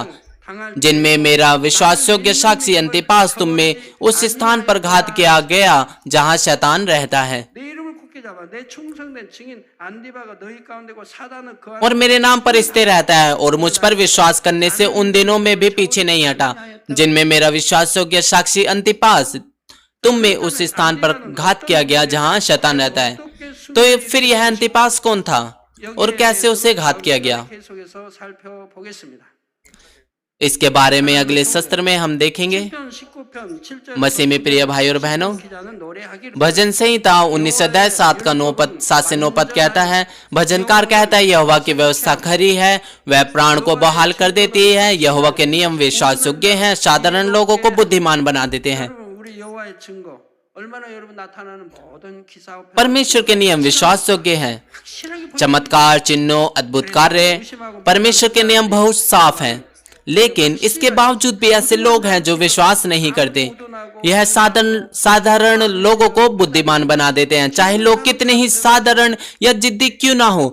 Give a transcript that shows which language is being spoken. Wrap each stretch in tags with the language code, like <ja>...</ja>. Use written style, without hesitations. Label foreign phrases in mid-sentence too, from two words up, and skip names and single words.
<ko>당할</ko> <hi>जिनमें मेरा विश्वासयोग्य साक्षी अंतिपास तुम में उस स्थान पर घात किया गया जहां शैतान रहता है।</hi> <ko>내 이름을 굳게 잡아 내 충성된 증인 안디바가 너희 가운데고 사단은 그</ko> <hi>और मेरे नाम पर स्थिर रहता है और मुझ पर विश्वास करने से उन दिनों में भी पीछे नहीं हटा जिनमें मेरा विश्वासयोग्य साक्षी अंतिपास तुम में उस स्थान पर घात किया गया जहां शैतान रहता है। तो फिर यह अंतिपास कौन था और कैसे उसे घात किया गया,</hi> <ko>계속해서 살펴보겠습니다.</ko> <hi>इसके बारे में अगले सत्र में हम देखेंगे।</hi> <ko>19편 7절</ko> <hi>मसीह में प्रिय भाई और बहनों,</hi> <ko>기자는 노래하기를</ko> <hi>भजन संहिता 19 अध्याय 7 का 9 पद 7 से 9 पद कहता है, भजनकार कहता है यहोवा की व्यवस्था खरी है, वह प्राण को बहाल कर देती है, यहोवा के नियम विश्वास योग्य हैं, साधारण लोगों को बुद्धिमान बना देते हैं।</hi> <ko>여러분 우리 여호와의 증거 얼마나 여러분 나타나는 모든 기사와</ko> <hi>परमेश्वर के नियम विश्वास योग्य हैं,</hi> <ko>확실하게</ko> <hi>चमत्कार चिन्हों अद्भुत कार्य, परमेश्वर के नियम बहुत साफ हैं। लेकिन इसके बावजूद भी ऐसे लोग हैं जो विश्वास नहीं करते। यह साधारण लोगों को बुद्धिमान बना देते हैं, चाहे लोग कितने ही साधारण या जिद्दी क्यों ना हो।</hi>